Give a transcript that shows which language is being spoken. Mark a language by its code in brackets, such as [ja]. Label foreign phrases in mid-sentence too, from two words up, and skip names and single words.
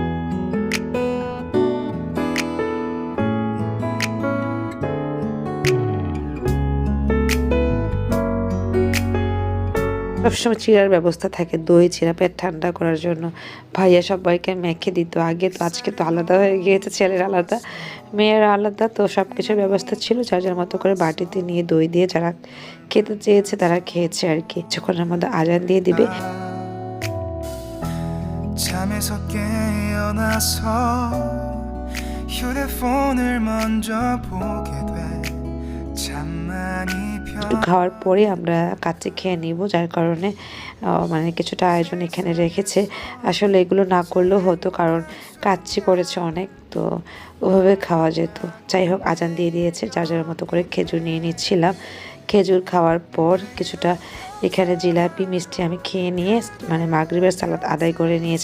[bn] সবসময় চিড়ার ব্যবস্থা থাকে, দই চিড়া পেট ঠান্ডা করার জন্য। ভাইয়া সবাইকে মেখে দিত আগে, তো আজকে তো আলাদা হয়ে গিয়েছে, ছেলের আলাদা মেয়ের আলাদা। তো সব কিছুর ব্যবস্থা ছিল, যার যার মতো করে বাটিতে নিয়ে দই দিয়ে যারা খেতে চেয়েছে তারা খেয়েছে আর কি। কিছুক্ষণের মধ্যে আজান দিয়ে দিবে। [ko] 잠에서 깨어나서 휴대폰을 먼저 보게 돼. [bn] 잠만이 একটু খাওয়ার পরে আমরা কাচ্চি খেয়ে নিব, যার কারণে মানে কিছুটা আয়োজন এখানে রেখেছে। আসলে এগুলো না করলেও হতো, কারণ কাচ্চি করেছে অনেক, তো ওভাবে খাওয়া যেত। যাই হোক, আজান দিয়ে দিয়েছে, যার যার মতো করে খেজুর নিয়ে নিচ্ছিলাম। খেজুর খাওয়ার পর কিছুটা এখানে জিলাপি মিষ্টি আমি খেয়ে নিয়ে মানে মাগরিবের সালাত আদায় করে নিয়েছি।